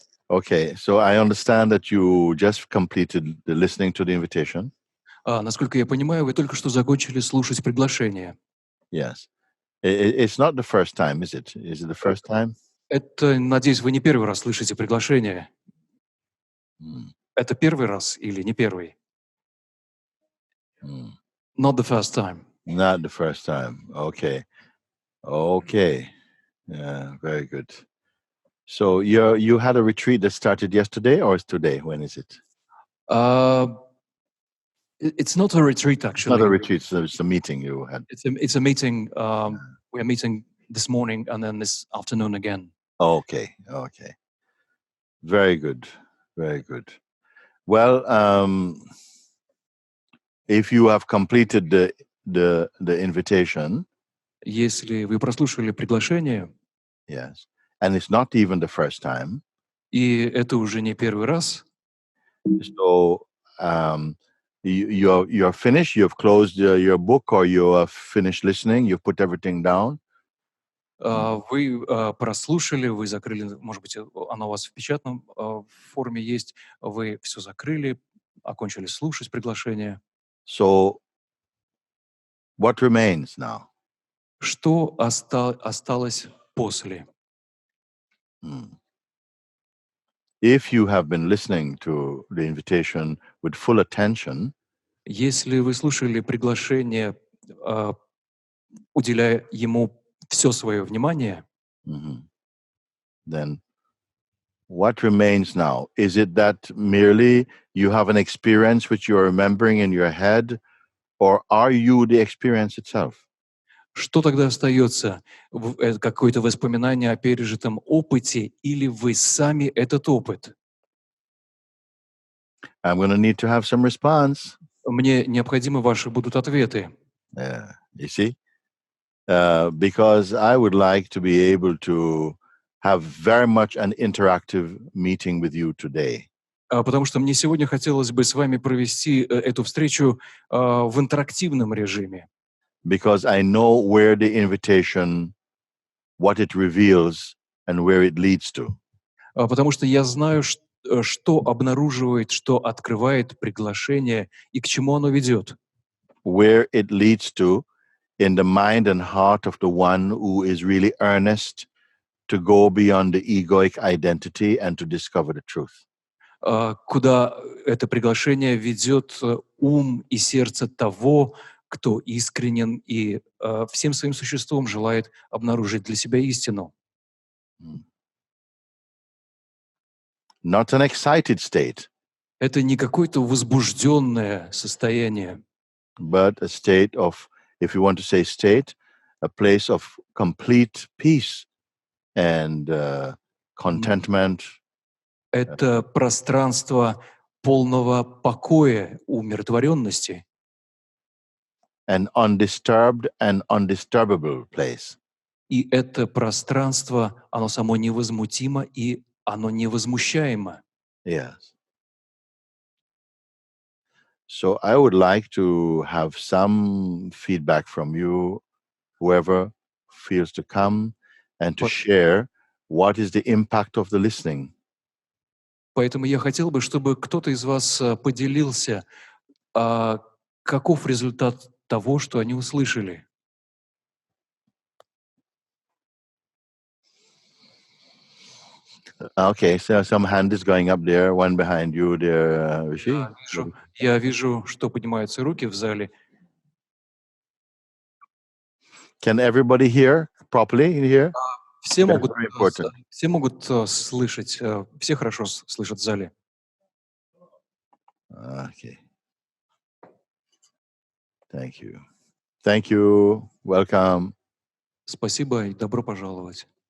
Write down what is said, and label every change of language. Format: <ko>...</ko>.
<en>Okay, so I understand that you just completed the listening to the invitation.</en> <ru>Насколько я понимаю, вы только что закончили слушать приглашение.</ru> <en>Yes. It's not the first time, is it? Is it the first time?</en> <ru>Это, надеюсь, вы не первый раз слышите приглашение. Mm, Это первый раз или не первый? mm.</ru> <en>Not the first time. Not the first time. Okay. Okay. Yeah, very good. So you had a retreat that started yesterday, or is today? When is it? It's not a retreat, It's not a actually. retreat, so it's a meeting you had. It's a meeting. We are meeting this morning and then this afternoon again. Okay. Okay. Very good. Very good. Well, if you have completed the invitation,</en> <ru>Если вы прослушали приглашение,</ru> <en>yes, and it's not even the first time,</en> <ru>и это уже не первый раз,</ru> <en>so you're finished. You've closed your book, or you have finished listening. You've put everything down.</en> <ru>вы прослушали, вы закрыли, может быть, оно у вас в печатном форме есть, вы все закрыли, окончили слушать приглашение.</ru> <en>So what remains now?</en> <ru>Что осталось после?</ru> <en>If you have been listening to the invitation with full attention,</en> <ru>Если вы слушали приглашение, уделяя ему все свое внимание,</ru> <en>then what remains now? Is it that merely you have an experience which you're remembering in your head, or are you the experience itself?</en> <ru>что тогда остается? Какое-то воспоминание о пережитом опыте или вы сами этот опыт?</ru> <en>I'm going to need to have some response.</en> <ru>Мне необходимы ваши будут ответы.</ru> <en>You see? Because I would like to be able to have very much an interactive meeting with you today.</en> <ru>Потому что мне сегодня хотелось бы с вами провести эту встречу в интерактивном режиме.</ru> <en>Because I know where the invitation, what it reveals, and where it leads to.</en> <ru>Потому что я знаю, что обнаруживает, что открывает приглашение и к чему оно ведет.</ru> <en>Where it leads to in the mind and heart of the one who is really earnest to go beyond the egoic identity and to discover the truth.</en> <ru>Куда это приглашение ведет ум и сердце того, кто искренен и всем своим существом желает обнаружить для себя истину.</ru> <en>Not an excited state,</en> <ru>Это не какое-то возбужденное состояние,</ru> <en>but a state of, if you want to say state, a place of complete peace and contentment.</en> <ru>это пространство полного покоя, умиротворенности.</ru> <en>An undisturbed and undisturbable place.</en> <ru>И это пространство, оно само невозмутимо и оно невозмущаемо.</ru> <en>Yes. So I would like to have some feedback from you, whoever feels to come, and to share what is the impact of the listening.</en> <ru>Поэтому я хотел бы, чтобы кто-то из вас поделился, каков результат того, что они услышали.</ru> <en>Okay, so some hand is going up there, one behind you there, Rishi.</en> <ru>Я вижу, что поднимаются руки в зале.</ru> <en>Can everybody hear properly in here?</en> <ru>Все могут,</ru> <en>very important.</en> <ru>все могут слышать, все хорошо слышат в зале.</ru> <en>Okay. Thank you. Thank you. Welcome.</en> <ru>Спасибо и добро пожаловать.</ru>